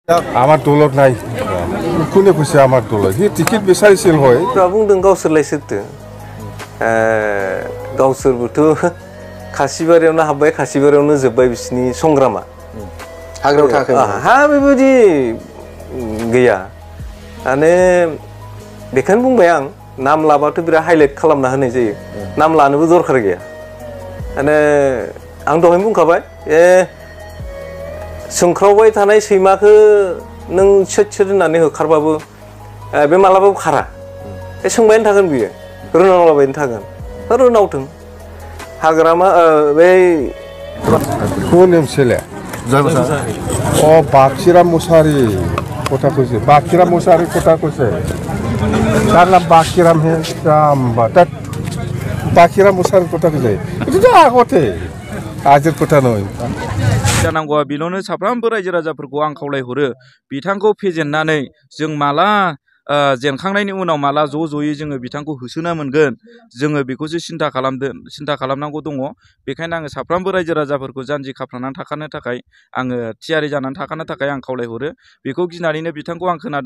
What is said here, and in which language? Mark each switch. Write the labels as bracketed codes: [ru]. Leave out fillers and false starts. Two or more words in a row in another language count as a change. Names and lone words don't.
[as] আমার দলত নাই কোনে কৈছে আমার দলত হি টিকেট বিচাৰিছিল হয় [brx] बुंदों गावसोरलाय सोरथो गावसोरबोथ' खासिबारियावनो हाबबाय खासिबारियावनो जोब्बाय बिसिनि संग्रामा हाग्रायाव थायाखै हा बेबायदि गैया माने बेखायनो बुंबाय आं नाम लाबाथ' बिराद हाइलाइट खालामना होनाय जायो नाम लानोबो दरखार गैया माने आं दहायनो बुंखाबाय सोंख्रावबाय थानाय सैमाखौ नों सोद सोद होननानै होखारबाबो बे मालाबाबो खारा सोंबायानो थागोन बियो रोनावलाबायनो थागोन रोनावथों हाग्रामा बै [bn] কোন এমসিএলএ ও বাকিরাম মুসারি কথা কইছে বাকিরাম মুসারি কথা কইছে তার নাম বাকিরাম হে বাকিরাম মুসারি কথা কইছে এটা তো আগতে [brx] आजर खोथा नय जानांगौआ बेल'नो साफ्रोमबो रायजो राजाफोरखौ आं खावलायहरो बिथांखौ फेजेननानै जों माला जेनखांनायनि उनाव माला ज'यै जोङो बिथांखौ होसोना मोनगोन जोङो बेखौसो सिन्था खालामनांगौ दङ बेखायनो आङो साफ्रोमबो रायजो राजाफोरखौ जानजि खाफ्रानानै थाखानो थाखाय आङो थियारि जानानै थाखानो थाखाय आं खावलायहरो बेखौ गिनानैनो बिथांखौ आं खोनादों